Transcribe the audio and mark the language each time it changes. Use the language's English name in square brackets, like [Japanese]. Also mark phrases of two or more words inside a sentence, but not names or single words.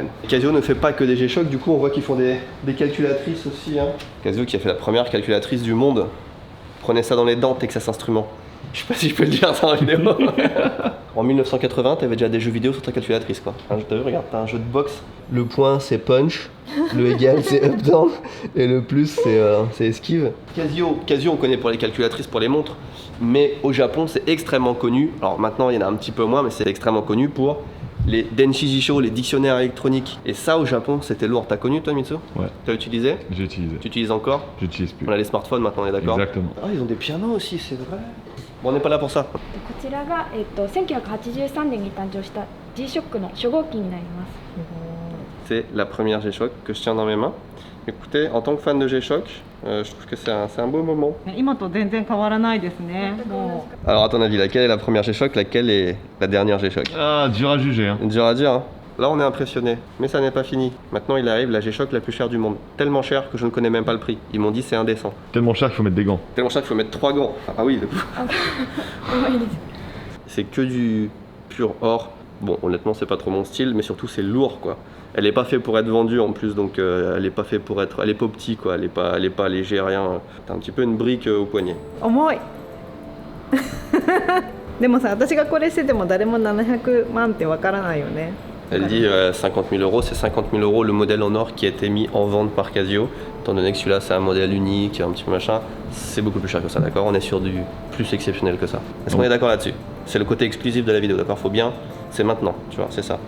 [French] Casio ne fait pas que des G-Shock, du coup on voit qu'ils font des calculatrices aussi. Hein. Casio qui a fait la première calculatrice du monde. Prenez ça dans les dents, Texas Instruments. Je sais pas si je peux le dire dans la vidéo. En 1980, t'avais déjà des jeux vidéo sur ta calculatrice quoi. T'as vu, regarde, t'as un jeu de boxe. Le point c'est punch, le égal c'est [English] up down [French] et le plus c'est esquive. Casio on connaît pour les calculatrices, pour les montres, mais au Japon c'est extrêmement connu. Alors maintenant il y en a un petit peu moins, mais c'est extrêmement connu pour les [Japanese] 電子辞書, [French] les dictionnaires électroniques. Et ça au Japon c'était lourd. T'as connu toi Mitsu? Ouais. T'as utilisé? J'ai utilisé. Tu utilises encore? J'utilise plus. On a les smartphones maintenant, on est d'accord? Exactement. Ah ils ont des pianos aussi, c'est vrai. Bon on n'est pas là pour ça. [Japanese] こちらが、1983年に誕生した G-SHOCK の初号機になります。 [French] C'est la première G-Shock que je tiens dans mes mains. Écoutez, en tant que fan de G-Shock, je trouve que c'est un beau moment. [Japanese] 今と全然変わらないですね。も [French] Alors à ton avis, laquelle est la première G-Shock, laquelle est la dernière G-Shock? Ah, dur à juger. Hein. Dur à dire, hein. Là on est impressionné, mais ça n'est pas fini. Maintenant il arrive la G-Shock la plus chère du monde. Tellement chère que je ne connais même pas le prix. Ils m'ont dit c'est indécent. Tellement cher qu'il faut mettre des gants. Tellement cher qu'il faut mettre 3 gants. Ah oui, c'est que du pur or. Bon, honnêtement, c'est pas trop mon style, mais surtout c'est lourd quoi. Elle est pas faite pour être vendue en plus, donc elle est pas faite pour être. Elle est pas petite quoi, elle est pas léger, rien. T'as un petit peu une brique au poignet. [Japanese] う重い。でもさ、私がこれしてても誰も700万ってわからないよね。 [French] Elle dit 50 000 euros, c'est 50 000 euros le modèle en or qui a été mis en vente par Casio. Étant donné que celui-là c'est un modèle unique, un petit peu machin, c'est beaucoup plus cher que ça, d'accord? On est sur du plus exceptionnel que ça. Est-ce qu'on est d'accord là-dessus? C'est le côté exclusif de la vidéo, d'accord? Faut bien, c'est maintenant, tu vois, c'est ça.